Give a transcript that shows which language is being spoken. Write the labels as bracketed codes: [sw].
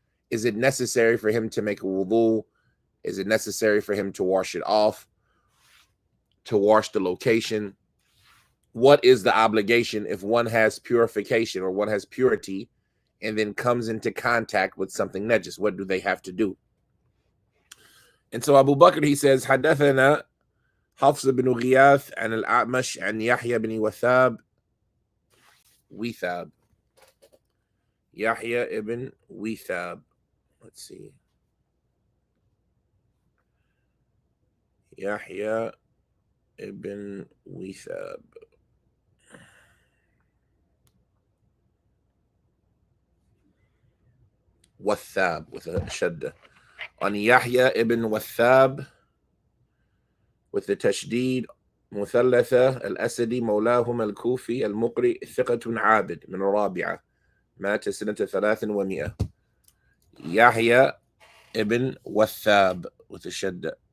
[en] Is it necessary for him to make a wudu? Is it necessary for him to wash it off, to wash the location? What is the obligation if one has purification or one has purity and then comes into contact with something najis? What do they have to do? And so Abu Bakr, he says, [ar] حدثنا حفص بن غياث عن الأعمش عن يحيى بن Withab. [en] Yahya ibn Withab. Let's see. Yahya ibn Withab. Wathab with a shadda. On Yahya ibn Wathab with the tashdid. [ar] مثلثة الأسدي مولاهم الكوفي المقري ثقة عابد من الرابعة مات سنة 300. [en] يحيى ابن وثاب with a shadda.